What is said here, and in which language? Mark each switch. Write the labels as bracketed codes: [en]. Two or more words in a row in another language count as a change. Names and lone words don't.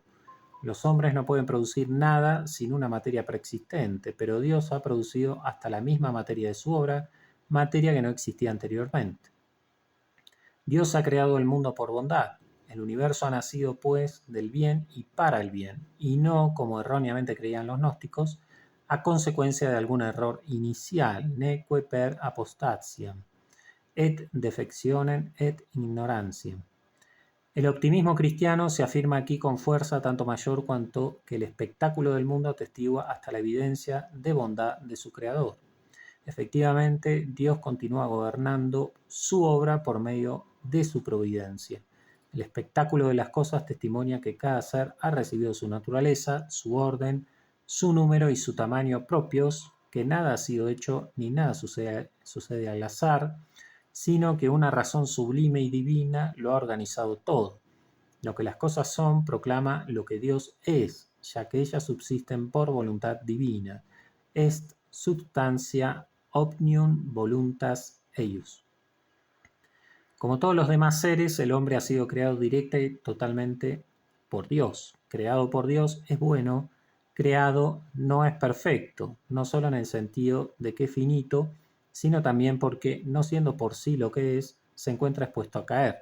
[es] Los hombres no pueden producir nada sin una materia preexistente, pero Dios ha producido hasta la misma materia de su obra, materia que no existía anteriormente. Dios ha creado el mundo por bondad. El universo ha nacido, pues, del bien y para el bien, y no, como erróneamente creían los gnósticos, a consecuencia de algún error inicial, [la] neque per apostatiam, et defectionem et ignorantiam. [es] El optimismo cristiano se afirma aquí con fuerza tanto mayor cuanto que el espectáculo del mundo atestigua hasta la evidencia de bondad de su creador. Efectivamente, Dios continúa gobernando su obra por medio de su providencia. El espectáculo de las cosas testimonia que cada ser ha recibido su naturaleza, su orden, su número y su tamaño propios, que nada ha sido hecho ni nada sucede al azar, sino que una razón sublime y divina lo ha organizado todo. Lo que las cosas son proclama lo que Dios es, ya que ellas subsisten por voluntad divina. [la] Est substantia omnium voluntas eius. [es] Como todos los demás seres, el hombre ha sido creado directa y totalmente por Dios. Creado por Dios es bueno, creado no es perfecto, no solo en el sentido de que es finito, sino también porque, no siendo por sí lo que es, se encuentra expuesto a caer.